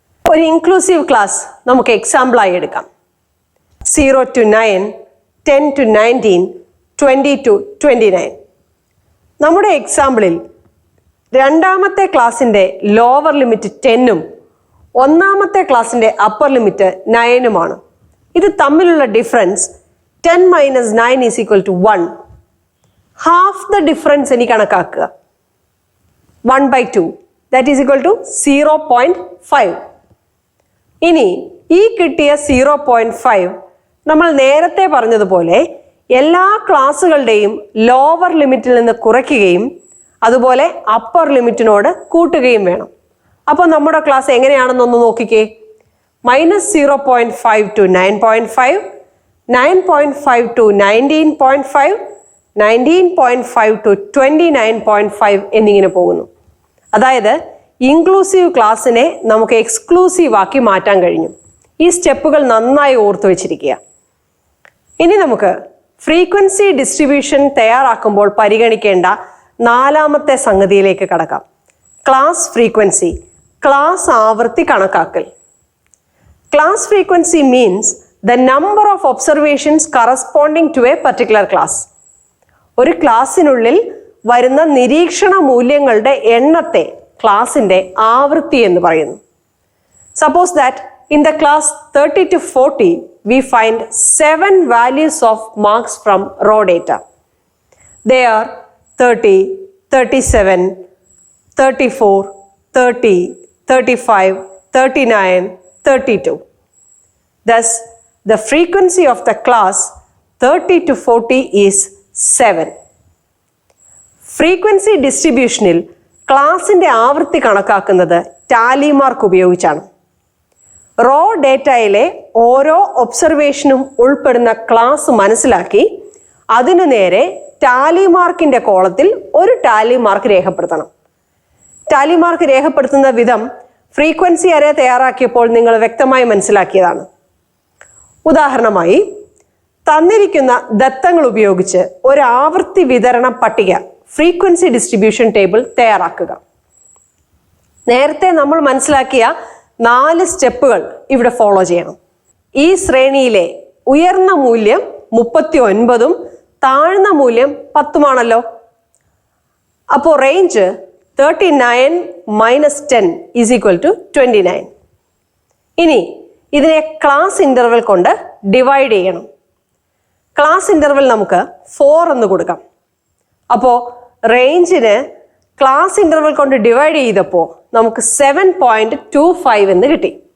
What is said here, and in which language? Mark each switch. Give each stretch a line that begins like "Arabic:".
Malayalam: ഒരു inclusive class നമുക്ക് എക്സാമ്പിളായി എടുക്കാം. 0 to 9, 10 to 19, 20 to 29. നമ്മുടെ എക്സാമ്പിളിൽ രണ്ടാമത്തെ ക്ലാസ്സിൻ്റെ ലോവർ ലിമിറ്റ് 10ഉം ഒന്നാമത്തെ ക്ലാസ്സിൻ്റെ അപ്പർ ലിമിറ്റ് 9ഉമാണ്. ഇത് തമ്മിലുള്ള
English: Difference 10 minus 9 is equal to 1. Half the difference
Malayalam: എനിക്ക് കണക്കാക്കുക.
English: 1/2 that is equal to 0.5.
Malayalam: ഇനി ഈ കിട്ടിയ 0.5 നമ്മൾ നേരത്തെ പറഞ്ഞതുപോലെ എല്ലാ ക്ലാസ്സുകളുടെയും ലോവർ ലിമിറ്റിൽ നിന്ന് കുറയ്ക്കുകയും അതുപോലെ അപ്പർ ലിമിറ്റിനോട് കൂട്ടുകയും വേണം. അപ്പോൾ നമ്മുടെ ക്ലാസ് എങ്ങനെയാണെന്നൊന്ന് നോക്കിക്കേ. -0.5 to 9.5, 9.5 to 19.5, 19.5 to 29.5 എന്നിങ്ങനെ പോകുന്നു. അതായത് ഇൻക്ലൂസീവ് ക്ലാസ്സിനെ നമുക്ക് എക്സ്ക്ലൂസീവ് ആക്കി മാറ്റാൻ കഴിഞ്ഞു. ഈ സ്റ്റെപ്പുകൾ നന്നായി ഓർത്തു വെച്ചിരിക്കുക. ഇനി നമുക്ക് ഫ്രീക്വൻസി ഡിസ്ട്രിബ്യൂഷൻ തയ്യാറാക്കുമ്പോൾ പരിഗണിക്കേണ്ട നാലാമത്തെ സംഗതിയിലേക്ക് കടക്കാം. ക്ലാസ് ഫ്രീക്വൻസി, ക്ലാസ് ആവൃത്തി കണക്കാക്കൽ.
English: Class frequency means the number of observations corresponding to a particular class.
Malayalam: ഒരു ക്ലാസ്സിനുള്ളിൽ വരുന്ന നിരീക്ഷണ മൂല്യങ്ങളുടെ എണ്ണത്തെ ക്ലാസിൻ്റെ ആവൃത്തി എന്ന് പറയുന്നു.
English: Suppose that in the class 30 to 40 we find 7 values of marks from raw data. They are 30, 37, 34, 30, 35, 39, 32. Thus, the frequency of the class 30 to 40 is 7.
Malayalam: Frequency ഡിസ്ട്രിബ്യൂഷനിൽ ക്ലാസിൻ്റെ ആവൃത്തി കണക്കാക്കുന്നത് ടാലി മാർക്ക് ഉപയോഗിച്ചാണ്. റോ ഡേറ്റയിലെ ഓരോ ഒബ്സർവേഷനും ഉൾപ്പെടുന്ന ക്ലാസ് മനസ്സിലാക്കി അതിനു നേരെ ടാലി മാർക്കിൻ്റെ കോളത്തിൽ ഒരു ടാലി മാർക്ക് രേഖപ്പെടുത്തണം. ടാലി മാർക്ക് രേഖപ്പെടുത്തുന്ന വിധം ഫ്രീക്വൻസി അറേ തയ്യാറാക്കിയപ്പോൾ നിങ്ങൾ വ്യക്തമായി മനസ്സിലാക്കിയതാണ്. ഉദാഹരണമായി തന്നിരിക്കുന്ന ദത്തങ്ങൾ ഉപയോഗിച്ച് ഒരു ആവൃത്തി വിതരണ പട്ടിക ഫ്രീക്വൻസി ഡിസ്ട്രിബ്യൂഷൻ ടേബിൾ തയ്യാറാക്കുക. നേരത്തെ നമ്മൾ മനസ്സിലാക്കിയ 4 സ്റ്റെപ്പുകൾ ഇവിടെ ഫോളോ ചെയ്യണം. ഈ ശ്രേണിയിലെ ഉയർന്ന മൂല്യം 39ഉം താഴ്ന്ന മൂല്യം 10ഉമാണല്ലോ.
English: അപ്പോൾ range 39 minus 10 is equal to 29.
Malayalam: ഇനി ഇതിനെ ക്ലാസ് ഇൻ്റർവെൽ കൊണ്ട് ഡിവൈഡ് ചെയ്യണം. ക്ലാസ് ഇൻ്റർവെൽ നമുക്ക് 4 എന്ന് കൊടുക്കാം. അപ്പോൾ റേഞ്ചിന് ക്ലാസ് ഇൻ്റർവെൽ കൊണ്ട് ഡിവൈഡ് ചെയ്തപ്പോൾ നമുക്ക് 7.25 എന്ന് കിട്ടി.